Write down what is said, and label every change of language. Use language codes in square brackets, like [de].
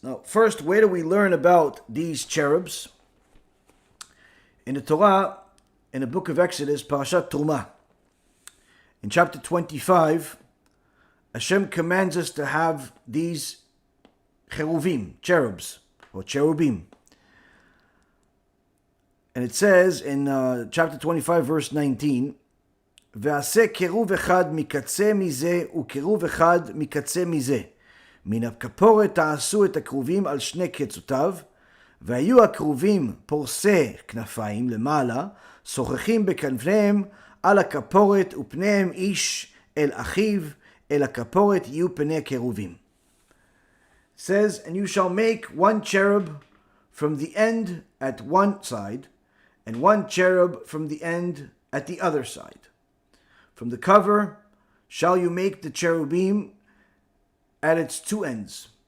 [en] Now, first, where do we learn about these cherubs? In the Torah, in the book of Exodus, Parashat Trumah, in chapter 25, Hashem commands us to have these Cheruvim, cherubs, or Cherubim. And it says in chapter 25, verse 19, [he] ועשה קירוב אחד מקצה מזה [en] וקירוב אחד מקצה מזה. [he] מן הכפורת תעשו את הכרובים על שני קצותיו, והיו הכרובים פורסי כנפיים למעלה, שוחחים בכנפיהם על הכפורת ופניהם איש אל אחיו, אל הכפורת יהיו פני קירובים. [en] It says, and you shall make one cherub from the end at one side, and one cherub from the end at the other side. From the cover shall you make the cherubim at its two ends.